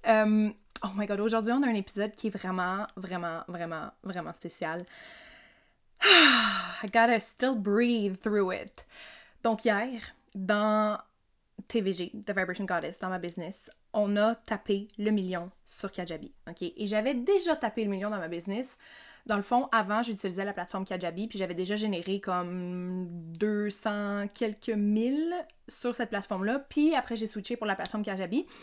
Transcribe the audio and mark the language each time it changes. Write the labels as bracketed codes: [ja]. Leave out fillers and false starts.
[en] Oh my god, [fr] aujourd'hui on a un épisode qui est vraiment spécial. [en] I gotta still breathe through it. [fr] Donc hier, dans TVG, The Vibration Goddess, dans ma business, on a tapé le million sur Kajabi, ok? Et j'avais déjà tapé le million dans ma business. Dans le fond, avant, j'utilisais la plateforme Kajabi, puis j'avais déjà généré comme 200 quelques mille sur cette plateforme-là, puis après, j'ai switché pour la plateforme Kajabi.